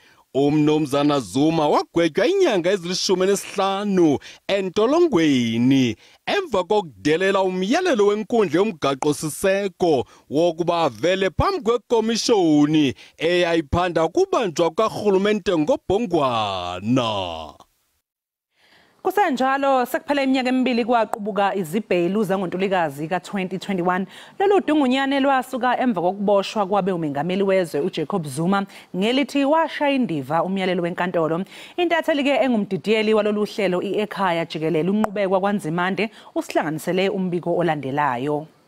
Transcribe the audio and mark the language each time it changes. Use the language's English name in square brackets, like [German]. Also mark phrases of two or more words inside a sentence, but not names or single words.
[Xhosa] uMnumzana Zuma wagwetywa inyanga ezili-15 entolongweni emva kokudelela umyalelo wenkundla yomgaqo siseko wokuba avele phambi kwekomishoni eyayiphanda ukubanjwa kukarhulumente ngobhongwana. [Zulu] Kusenjalo sekuphela iminyaka emibili kwaqubuka izibhelu zangoNtulikazi ka-2021 lolu dungunyane lwasuka emva kokuboshwa kwabe umengameli wezwe uJacob Zuma ngelithi washaya indiva umyalelo wenkantolo. Intatheli-ke engumdidiyeli walolu hlelo Ekhaya Jikelele unqubekwa kwaNzimande usihlanganisele umbiko olandelayo.